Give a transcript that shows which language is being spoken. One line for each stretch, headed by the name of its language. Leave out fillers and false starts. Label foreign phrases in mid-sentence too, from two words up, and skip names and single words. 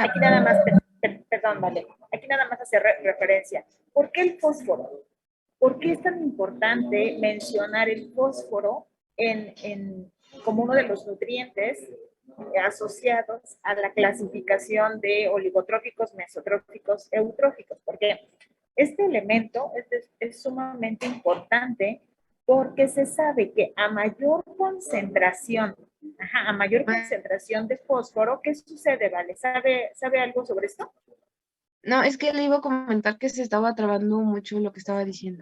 Spanish: aquí nada más, perdón, vale, aquí nada más hace referencia. ¿Por qué el fósforo? ¿Por qué es tan importante mencionar el fósforo como uno de los nutrientes asociados a la clasificación de oligotróficos, mesotróficos, eutróficos? Porque este elemento es sumamente importante porque se sabe que a mayor concentración, a mayor concentración de fósforo, ¿qué sucede, Vale? ¿Sabe algo sobre esto? no, es que le iba a comentar que se estaba trabando mucho lo que estaba diciendo.